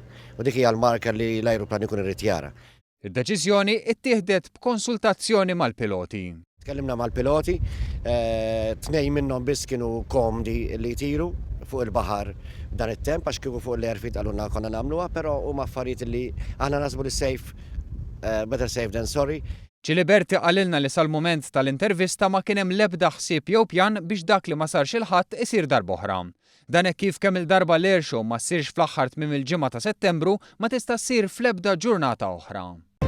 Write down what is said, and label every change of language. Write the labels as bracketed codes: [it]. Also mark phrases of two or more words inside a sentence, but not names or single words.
[mt] U dik hija l-marker li l-ajruplan ikun irid jara. Id-deċiżjoni ttieħdet b'konsultazzjoni mal-piloti. Tkellimna mal-piloti, tnejn minnhom biss kienu komdi li jtiru fuq il-baħar dan it-temp għax kieku fuq l-airfield għalunna konna nagħmluha, però huma affarijiet li aħna nasbu li safe, [en] better safe than sorry. [mt] Ciliberti qalilna li sal-mument tal-intervista ma kien hemm l-ebda ħsieb jew pjan biex dak li ma sarx il-ħadd isir darb'oħra. Dan hekk kif kemm il-darba l-air show ma ssirx fl-aħħar tmiem il-ġimgħa ta' Settembru ma tista' ssir fl-ebda ġurnata oħra.